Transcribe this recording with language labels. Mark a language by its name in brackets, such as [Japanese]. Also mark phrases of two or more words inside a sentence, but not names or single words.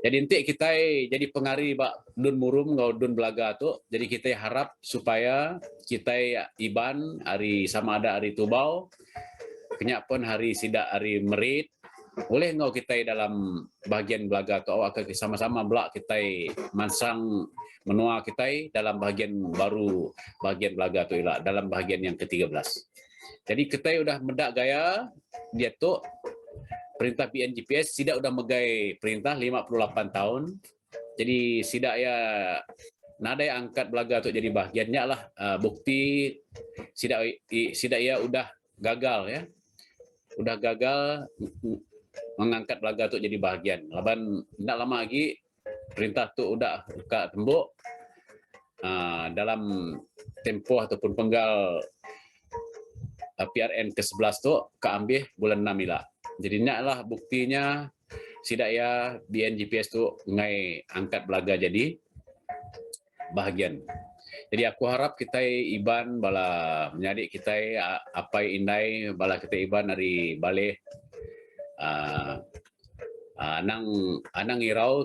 [Iban] Jadi nanti kita jadi pengari Pak Dun Murum ngau Dun Belaga tu. Jadi kita harap supaya kita iban hari sama ada hari Tubau, kenyak pun hari sidak hari Merit, boleh ngau kita dalam bahagian Belaga tu awak ke sama-sama belak kita mansang menua kita dalam bahagian baru bahagian Belaga tu ilah [Malay] dalam bahagian yang ke-13. [Iban] Jadi kita udah mendak gaya dia tu perintah BNGPS sidak udah megai perintah 58 tahun. Jadi sidak ya nadai angkat Belaga tu jadi bahagiannya lah bukti sidak ya udah gagal ya. Udah gagal mengangkat Belaga tu jadi bahagian. Laban [Malay] tidak lama lagi [Iban] perintah tu udah buka tembok [Malay] dalam tempoh ataupun penggal [Iban] PRN ke-11 tu keambil bulan 6 ila. Jadi naklah buktinya sidak ya BNGPS tu ngai angkat Belaga jadi bahagian. Jadi aku harap kita iban bala menyadik kita apa indai bala kita iban dari balik anang irau